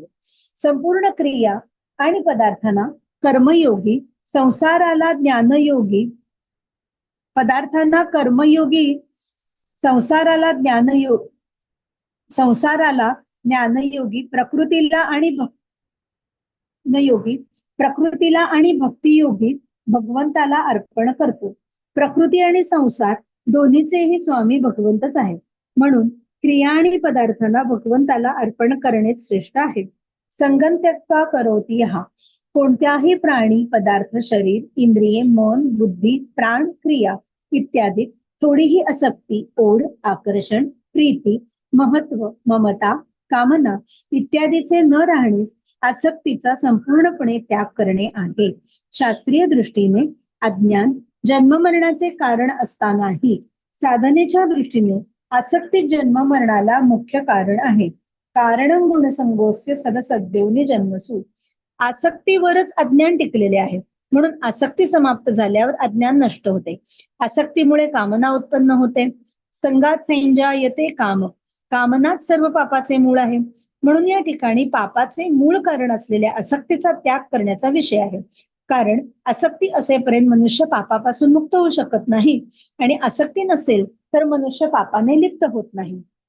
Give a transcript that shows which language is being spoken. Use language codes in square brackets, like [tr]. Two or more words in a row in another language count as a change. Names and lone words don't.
[mr] संपूर्ण क्रिया आणि पदार्थांना कर्मयोगी, संसाराला ज्ञानयोगी, पदार्थांना कर्मयोगी, संसाराला ज्ञानयोगी, प्रकृतीला आणि भक्तियोगी भगवंताला अर्पण करतो. प्रकृती आणि संसार दोन्हीचेही स्वामी भगवंतच आहेत. म्हणून क्रिया आणि पदार्थांना भगवंताला अर्पण करणे श्रेष्ठ आहे. [sa] संगं त्यक्त्वा करोति यः. [mr] कोणत्याही प्राणी, पदार्थ, शरीर, इंद्रिये, मन, बुद्धी, प्राण, क्रिया इत्यादी थोडीही आसक्ती, ओढ, आकर्षण, प्रीती, महत्व, ममता, कामना इत्यादीचे न राहणेच आसक्तीचा संपूर्णपणे त्याग करणे आहे. शास्त्रीय दृष्टीने अज्ञान जन्ममरणाचे कारण असतानाही साधनेच्या दृष्टीने आसक्ती जन्म मरणाला मुख्य कारण आहे. [sa] कारणं गुणसंगोस्य सदसद्योनी जन्मसु. [mr] आसक्तीवरच अज्ञान टिकलेले आहे. म्हणून आसक्ती समाप्त झाल्यावर अज्ञान नष्ट होते. आसक्तीमुळे कामना उत्पन्न होते. [sa] संगात संजायते काम. [mr] कामनाच सर्व पापाचे मूळ आहे. म्हणून या ठिकाणी पापाचे मूळ कारण असलेल्या आसक्तीचा त्याग करण्याचा विषय आहे. कारण आसक्ती असेपर्यंत मनुष्य पापापासून मुक्त होऊ शकत नाही आणि आसक्ती नसेल तर मनुष्य पापाने लिप्त होत नाही.